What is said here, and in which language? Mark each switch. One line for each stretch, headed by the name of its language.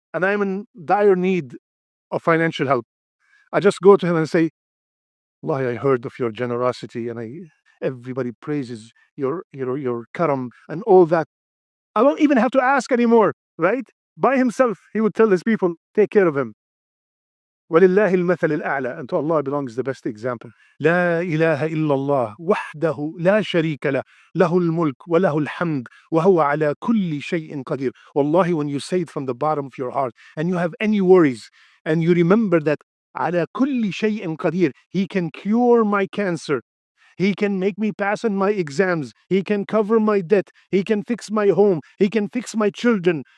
English: And I'm in dire need of financial help. I just go to him and say, Allah, I heard of your generosity, and everybody praises your karam and all that. I don't even have to ask anymore, right? By himself, he would tell his people, take care of him.
Arabic: وَلِلَّهِ الْمَثَلِ الْأَعْلَى.
English: And to Allah belongs the best example.
Arabic: لا إله إلا الله وحده لا شريك له له الملك وله الحمد وهو على كل شيء قدير.
English: Wallahi, when you say it from the bottom of your heart and you have any worries and you remember that
Arabic: على كل شيء قدير,
English: he can cure my cancer, he can make me pass on my exams, he can cover my debt, he can fix my home, he can fix my children.